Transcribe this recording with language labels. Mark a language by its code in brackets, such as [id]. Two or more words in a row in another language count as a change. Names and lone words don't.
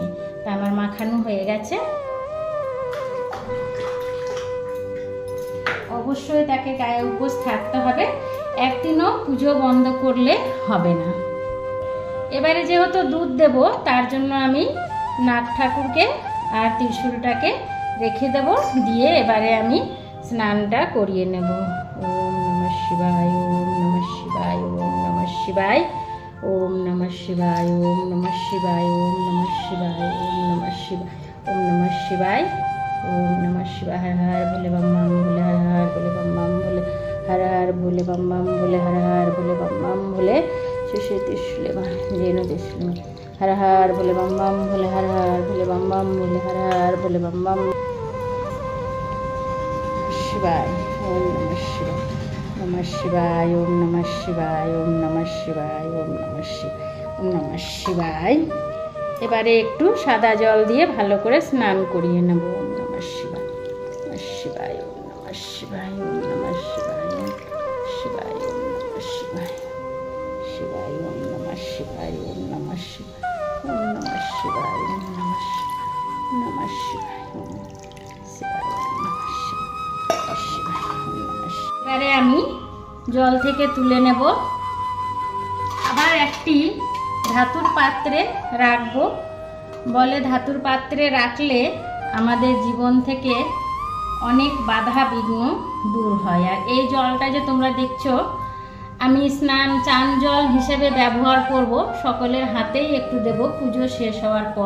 [bn] তা আমার মাখানো হয়ে গেছে, অবশ্যই তাকে গায়ে উপোস থাকতে হবে, একদিনও পুজো বন্ধ করলে হবে না। এবারে যেহেতু দুধ দেব তার জন্য আমি নাগ ঠাকুরকে আর ত্রিশূলটাকে রেখে দেব, দিয়ে এবারে আমি স্নানটা করিয়ে নেব। [sa] ওম নমঃ শিবায়, ওম নমঃ শিবায়, ওম নমঃ শিবায়, ওম নমঃ শিবায়, ওম নমঃ শিবায়, ওম নমঃ শিবায়, ওম নমঃ শিবায়, ওম নমঃ শিবায়, ওম নমঃ শিবায়। [hi] हर हर भोले बम बम भोले, हर हर भोले बम बम भोले, हर हर भोले बम बम भोले, हर हर भोले बम बम भोले, शेषे त्रिशूले रेणु त्रिशूले, हर हर भोले बम बम भोले, हर हर भोले बम बम भोले, हर हर भोले बम बम शिवाय। [sa] ওম নমঃ শিবায়, নমঃ শিবায়, ওম নমঃ শিবায়, ওম নমঃ শিবায়, ওম নমঃ শিবায়, ওম নমঃ শিবায়। [bn] এবারে একটু সাদা জল দিয়ে ভালো করে স্নান করিয়ে নেব। [sa] ওম নমঃ শিবায়, নমঃ শিবায়, ওম নমঃ শিবায়, ওম নমঃ শিবায়, শিবায়, ওম নমঃ শিবায়, শিবায়, ওম নমঃ শিবায়, ওম নমঃ শিবায়, ওম নমঃ শিবায়, ওম নমঃ শিবায়, নমঃ শিবায়, ওম শিবায়, নমঃ শিবায়, ওম নমঃ শিবায়। [bn] এবারে আমি জল থেকে তুলে নেব, আবার একটি ধাতুর পাত্রে রাখবো। বলে ধাতুর পাত্রে রাখলে আমাদের জীবন থেকে অনেক বাধা বিঘ্ন দূর হয়। আর এই জলটা যে তোমরা দেখছো আমি স্নান চান জল হিসেবে ব্যবহার করব, সকলের হাতেই একটু দেব পুজো শেষ হওয়ার পর।